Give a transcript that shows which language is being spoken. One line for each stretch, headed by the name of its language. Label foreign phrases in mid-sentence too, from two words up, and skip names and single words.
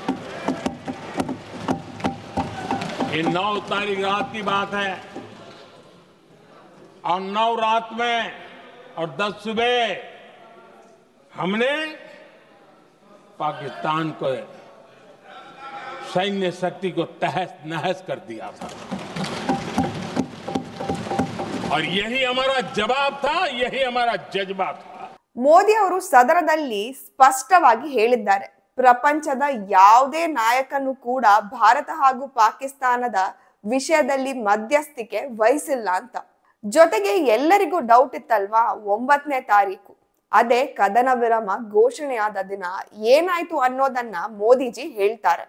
Hindi: ये 9 तारीख रात की बात है और 9 रात में और 10 सुबह हमने पाकिस्तान को सैन्य शक्ति को तहस नहस कर दिया था और यही हमारा जवाब था, यही हमारा जज्बा था।
Kannada: ಮೋದಿ ಅವರು ಸದನದಲ್ಲಿ ಸ್ಪಷ್ಟವಾಗಿ ಹೇಳಿದ್ದಾರೆ, ಪ್ರಪಂಚದ ಯಾವುದೇ ನಾಯಕನು ಕೂಡ ಭಾರತ ಹಾಗೂ ಪಾಕಿಸ್ತಾನದ ವಿಷಯದಲ್ಲಿ ಮಧ್ಯಸ್ಥಿಕೆ ವಹಿಸಿಲ್ಲ ಅಂತ. ಜೊತೆಗೆ ಎಲ್ಲರಿಗೂ ಡೌಟ್ ಇತ್ತಲ್ವಾ 9ನೇ ತಾರೀಕು ಅದೇ ಕದನ ವಿರಾಮ ಘೋಷಣೆಯಾದ ದಿನ ಏನಾಯ್ತು ಅನ್ನೋದನ್ನ ಮೋದಿಜಿ ಹೇಳ್ತಾರೆ.